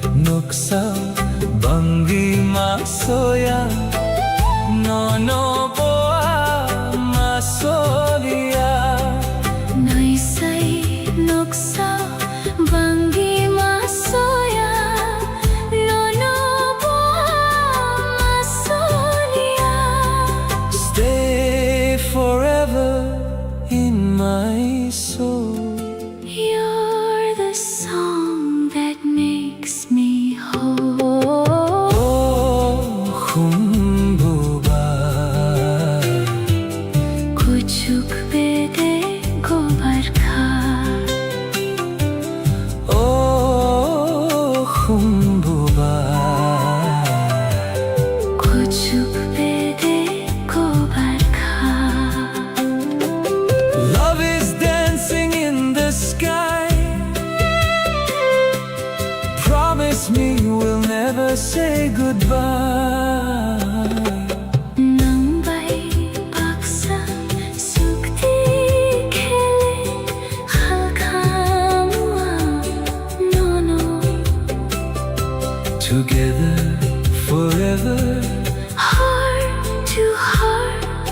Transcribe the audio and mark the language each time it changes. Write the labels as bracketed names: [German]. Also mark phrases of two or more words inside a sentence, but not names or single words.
[Kok Borok] noksa bangi masoya nono boa masolia Naisay noksa bangi masoya nono boa masolia [English] stay forever in my soul. You're the song that makes me whole. [Kok Borok] Oh, humbuba, Kuchuk bede gobar kha. oh, humbuba. Kuchuk bede gobar kha. [English] Love is dancing in the sky. Promise me we'll never say goodbye. [Kok Borok] Nang bay baksa sukti khele khalkamwa nono. [English] Together forever, Heart to heart,